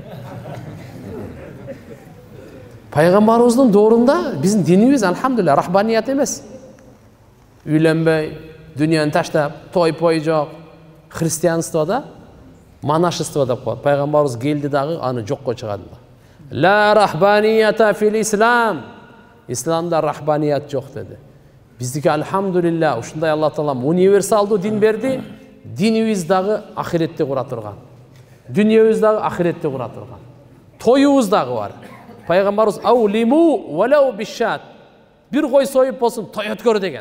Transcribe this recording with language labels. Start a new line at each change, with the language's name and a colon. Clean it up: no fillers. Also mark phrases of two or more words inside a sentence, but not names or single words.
Kyrgyz: Пайгамбарыбыздын доорунда биздин динибиз алхамдулилlah рахбаният эмес. Үйленбей, дүнияны таштап, той-пой жок. Христианствода монашество деп коет. Пайгамбарыбыз келди дагы аны жокко чыгарды.
Arabic: لا رهبانية في الإسلام.
Kyrgyz: Исламда рахбаният жок деди. Биздики алхамдулилlah ушундай Алла Таала универсалдуу дин берди. Динибиз дагы ахиретти кура турган. Дүниябыз дагы ахиретти кура турган. Тоюбуз дагы бар. Пайгамбарыбыз
Arabic: أولم ولو بشاة.
Kyrgyz: Бир кой союп болсун той өткөр деген.